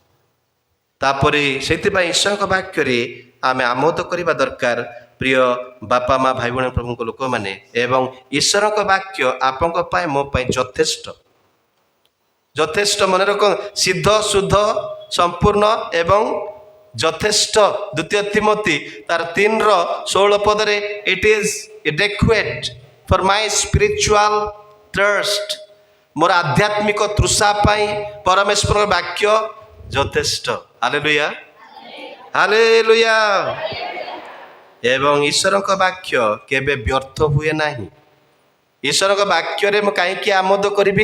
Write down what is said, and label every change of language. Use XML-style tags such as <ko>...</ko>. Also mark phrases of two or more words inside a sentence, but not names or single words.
<or>ତାପରେ ସେଥିପାଇଁ ଈଶ୍ୱରଙ୍କ ବାକ୍ୟରେ ଆମେ ଆମୋଦ କରିବା ଦରକାର ପ୍ରିୟ ବାପା ମା ଭାଇ ଭଉଣୀ ପ୍ରଭୁଙ୍କ ଲୋକମାନେ। ଏବଂ ଈଶ୍ୱରଙ୍କ ବାକ୍ୟ ଆପଣଙ୍କ ପାଇଁ ମୋ ପାଇଁ ଯଥେଷ୍ଟ। ଯଥେଷ୍ଟ ମନେ ରଖ, ସିଦ୍ଧ, ଶୁଦ୍ଧ, ସମ୍ପୂର୍ଣ୍ଣ ଏବଂ ଯଥେଷ୍ଟ। 2 ତିମୋଥୀ ତାର 3:16 ପଦରେ</or> <en>it is adequate for my spiritual thirst।</en> <or>ମୋର ଆଧ୍ୟାତ୍ମିକ ତୃଷା ପାଇଁ ପରମେଶ୍ୱରଙ୍କ ବାକ୍ୟ ଯଥେଷ୍ଟ। ହାଲେଲୁୟା, ହାଲେଲୁୟା। ଏବଂ ଈଶ୍ୱରଙ୍କ ବାକ୍ୟ କେବେ ବ୍ୟର୍ଥ ହୁଏ ନାହିଁ। ଈଶ୍ୱରଙ୍କ ବାକ୍ୟରେ ମୁଁ କାହିଁକି ଆମୋଦ କରିବି?</or>